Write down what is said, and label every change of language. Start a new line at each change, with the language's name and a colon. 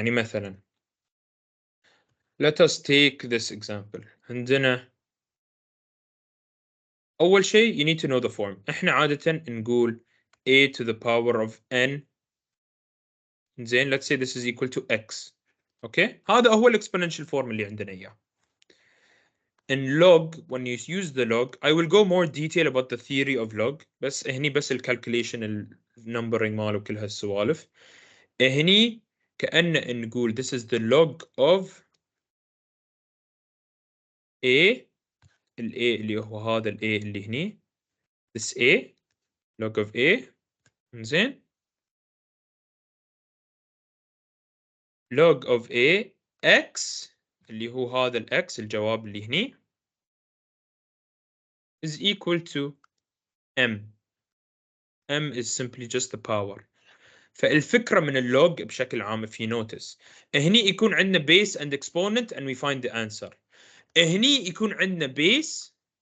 Arabic: يعني مثلا
English: let us take this example.
Arabic: عندنا أول شيء
English: you need to know the form.
Arabic: إحنا عادة نقول
English: a to the power of n. زين, let's say this is equal to x.
Arabic: Okay, هذا هو exponential form اللي عندنا إياه.
English: In log, when you use the log, I will go more detail about the theory of log.
Arabic: بس هني بس calculation numbering ماله كل هالسوالف. هني كأن نقول
English: this is the log of a.
Arabic: ال a اللي هو هذا ال a اللي هني.
English: this a log of a.
Arabic: زين,
English: log of a x
Arabic: اللي هو هذا ال x الجواب اللي هني
English: is equal to m. m is simply just the power.
Arabic: فالفكرة من اللوج بشكل عام
English: if you notice
Arabic: هني يكون عندنا
English: base and exponent and we find the answer.
Arabic: هني يكون عندنا base.